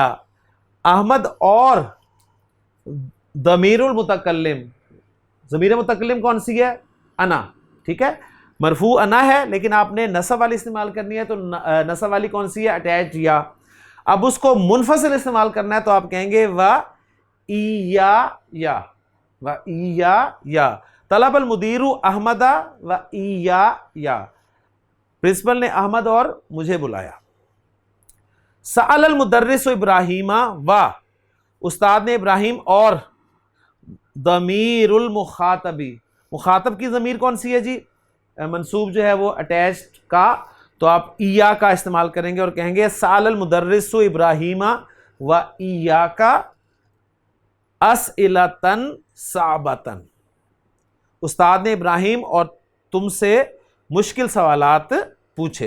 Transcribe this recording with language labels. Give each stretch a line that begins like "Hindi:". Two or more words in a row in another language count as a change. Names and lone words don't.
Urdu: احمد اور
Arabic: ضمیر المتکلم،
Urdu: ضمیر متکلم کون سی ہے؟ انا. ٹھیک ہے. مرفوع انا ہے لیکن آپ نے نصب والی استعمال کرنی ہے تو نصب والی کون سی ہے؟ اٹیچ یا. اب اس کو منفصل استعمال کرنا ہے تو آپ کہیں گے
Arabic: و ایا یا، و ایا یا. طلب المدیر احمدہ و ایا یا،
Urdu: پرنسپل نے احمد اور مجھے بلایا.
Arabic: سأل المدرس ابراہیم و،
Urdu: استاد نے ابراہیم اور
Arabic: ضمیر المخاطبی،
Urdu: مخاطب کی ضمیر کون سی ہے جی؟ منصوب جو ہے وہ اٹیچڈ کا، تو آپ ایا کا استعمال کریں گے اور کہیں گے
Arabic: سأل المدرس ابراہیم و ایاک اسئلۃ صعبۃ،
Urdu: استاد نے ابراہیم اور تم سے مشکل سوالات پوچھے.